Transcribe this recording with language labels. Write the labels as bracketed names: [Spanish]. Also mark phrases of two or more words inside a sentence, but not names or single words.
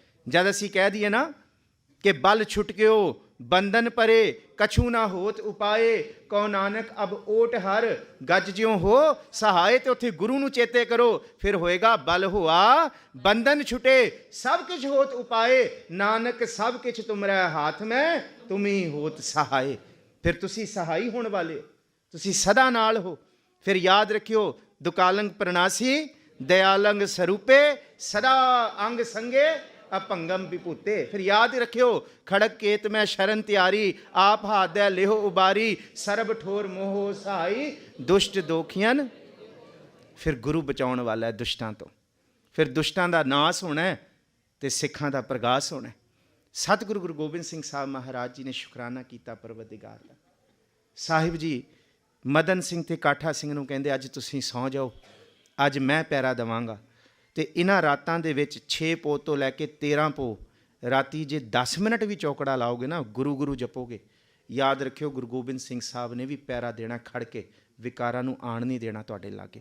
[Punjabi] ਜਦ ਅਸੀਂ ਕਹਿ ਦਈਏ ਨਾ ਕਿ ਬਲ ਛੁਟ ਗਯੋ ਬੰਧਨ ਪਰੇ, ਕਛੁ ਨ ਹੋਤ ਉਪਾਇ, ਕਹੁ ਨਾਨਕ ਅਬ ਓਟ ਹਰਿ, ਗਜ ਜਿਉ ਹੋ ਸਹਾਇ। ਤਾਂ ਉੱਥੇ ਗੁਰੂ ਨੂੰ ਚੇਤੇ ਕਰੋ, ਫਿਰ ਹੋਏਗਾ ਬਲ ਹੂਆ ਬੰਧਨ ਛੁਟੇ, ਸਭ ਕਿਛੁ ਹੋਤ ਉਪਾਇ, ਨਾਨਕ ਸਭ ਕਿਛੁ ਤੁਮਰੇ ਹਾਥ ਮੈ, ਤੁਮ ਹੀ ਹੋਤ ਸਹਾਇ। ਫਿਰ ਤੁਸੀਂ ਸਹਾਈ ਹੋਣ ਵਾਲੇ, ਤੁਸੀਂ ਸਦਾ ਨਾਲ ਹੋ। ਫਿਰ ਯਾਦ ਰੱਖਿਓ ਦੁਕਾਲੰ ਪ੍ਰਣਾਸੀ, ਦਇਆਲੰ ਸਰੂਪੇ, ਸਦਾ ਅੰਗ ਸੰਗੇ ਅਭੰਗੰ ਬਿਭੂਤੇ। ਫਿਰ ਯਾਦ ਰੱਖਿਓ ਖੜਗ ਕੇਤ ਮੈਂ ਸਰਣਿ ਤਿਹਾਰੀ, ਆਪ ਹਾਥ ਦੈ ਲੇਹੁ ਉਬਾਰੀ, ਸਰਬ ਠੌਰ ਮੋ ਹੋਹੁ ਸਹਾਈ, ਦੁਸ਼ਟ ਦੋਖੀਅਨ। ਫਿਰ ਗੁਰੂ ਬਚਾਉਣ ਵਾਲਾ ਹੈ ਦੁਸ਼ਟਾਂ ਤੋਂ। ਫਿਰ ਦੁਸ਼ਟਾਂ ਦਾ ਨਾਸ ਹੋਣਾ ਹੈ ਤੇ ਸਿੱਖਾਂ ਦਾ ਪ੍ਰਗਾਸ ਹੋਣਾ ਹੈ। ਸਤਿਗੁਰੂ ਗੁਰੂ ਗੋਬਿੰਦ ਸਿੰਘ ਸਾਹਿਬ ਮਹਾਰਾਜ ਜੀ ਨੇ ਸ਼ੁਕਰਾਨਾ ਕੀਤਾ ਪਰਵਰਦੀਗਾਰ ਦਾ। ਸਾਹਿਬ ਜੀ ਮਦਨ ਸਿੰਘ ਤੇ ਕਾਠਾ ਸਿੰਘ ਨੂੰ ਕਹਿੰਦੇ ਅੱਜ ਤੁਸੀਂ ਸੌਂ ਜਾਓ, ਅੱਜ ਮੈਂ ਪਹਿਰਾ ਦੇਵਾਂਗਾ। ਅਤੇ ਇਹਨਾਂ ਰਾਤਾਂ ਦੇ ਵਿੱਚ 6 ਪੋਹ ਤੋਂ ਲੈ ਕੇ 13 ਪੋਹ ਰਾਤੀ ਜੇ 10 ਮਿੰਟ ਵੀ ਚੌਕੜਾ ਲਾਓਗੇ ਨਾ, ਗੁਰੂ ਗੁਰੂ ਜਪੋਗੇ, ਯਾਦ ਰੱਖਿਓ ਗੁਰੂ ਗੋਬਿੰਦ ਸਿੰਘ ਸਾਹਿਬ ਨੇ ਵੀ ਪਹਿਰਾ ਦੇਣਾ ਖੜ ਕੇ, ਵਿਕਾਰਾਂ ਨੂੰ ਆਣ ਨਹੀਂ ਦੇਣਾ ਤੁਹਾਡੇ ਲਾਗੇ।